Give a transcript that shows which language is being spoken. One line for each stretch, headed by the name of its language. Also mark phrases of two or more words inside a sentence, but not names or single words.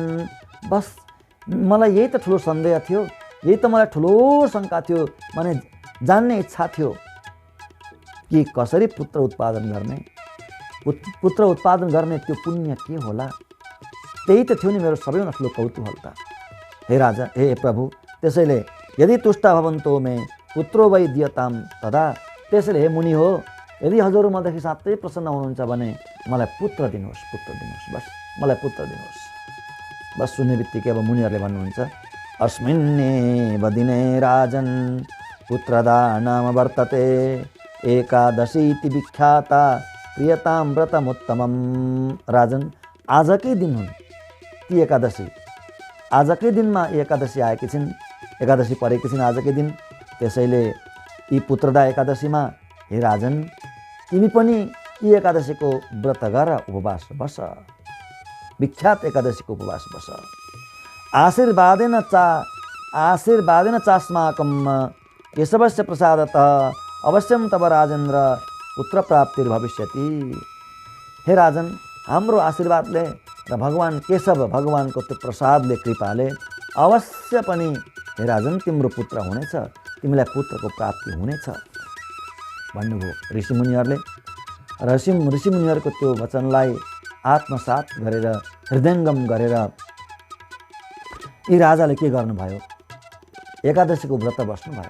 Nepali: बस मलाई यही त ठुलो सन्देह थियो, यही त मलाई ठुलो शङ्का थियो, माने जान्ने इच्छा थियो कि कसरी पुत्र उत्पादन गर्ने, पुत्र उत्पादन गर्ने त्यो पुण्य के होला। त्यही त थियो नि मेरो सबैभन्दा ठुलो कौतूहलता। हे राजा, हे प्रभु, त्यसैले
Sanskrit: यदि तुष्ट भवन्तो मे पुत्रो वै दियताम तदा।
Nepali: त्यसैले हे मुनि हो, यदि हजुर मदेखि साँच्चै प्रसन्न हुनुहुन्छ भने मलाई पुत्र दिनुहोस्, पुत्र दिनुहोस्, बस मलाई पुत्र दिनुहोस्। बस सुन्ने बित्तिकै अब मुनिहरूले भन्नुहुन्छ,
Sanskrit: अस्मिन्नेव दिने राजन पुत्रदा नाम वर्तते एकादशीति विख्याता प्रियताम व्रतमुत्तमम।
Nepali: राजन, आजकै दिन हुन् ती एकादशी। आजकै दिनमा एकादशी आएकी छिन्, एकादशी परेकी छिन् आजकै दिन। त्यसैले यी पुत्रदा एकादशीमा हे राजन, तिमी पनि यी एकादशीको व्रत गर, उपवास बस, विख्यात एकादशीको उपवास बस।
Sanskrit: आशीर्वादेन चास्माकं केशवस्य प्रसादतः अवश्यम तब राजेन्द्र पुत्र प्राप्तिर्भविष्यति।
Nepali: हे राजन, हाम्रो आशीर्वादले र भगवान केशव भगवानको त्यो प्रसादले, कृपाले अवश्य पनि हे राजन तिम्रो पुत्र हुनेछ, तिमीलाई पुत्रको प्राप्ति हुनेछ भन्नुभयो ऋषिमुनिहरूले। ऋषिमुनिहरूको त्यो वचनलाई आत्मसात गरेर, हृदयङ्गम गरेर यी राजाले के गर्नुभयो, एकादशीको व्रत बस्नुभयो।